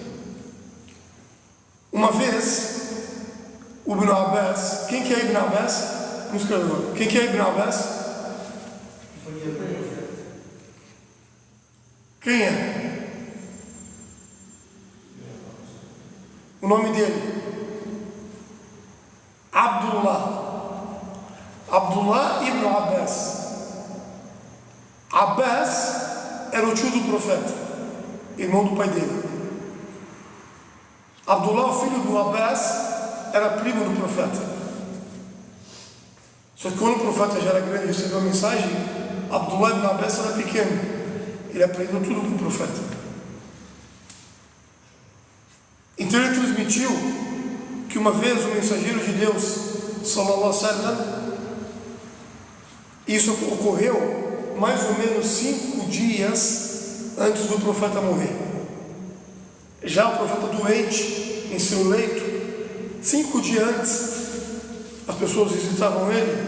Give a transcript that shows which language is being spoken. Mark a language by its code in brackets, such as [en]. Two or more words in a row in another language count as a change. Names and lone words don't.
[pt] Uma vez, o Ibn Abbas... Quem que é Ibn Abbas? Vamos escrever agora. Quem que é Ibn Abbas? Quem é? O nome dele? Abdullah ibn Abbas. Abbas era o tio do profeta, irmão do pai dele. Abdullah, o filho do Abbas, era primo do profeta. Só que quando o profeta já era grande e recebeu a mensagem, Abdullah ibn Abbas era pequeno. Ele aprendeu tudo com o profeta. Então ele transmitiu que uma vez o mensageiro de Deus [ar] sallallahu alaihi wasallam, [pt] isso ocorreu mais ou menos 5 dias antes do profeta morrer. Já o profeta doente em seu leito, 5 dias antes, as pessoas visitavam ele.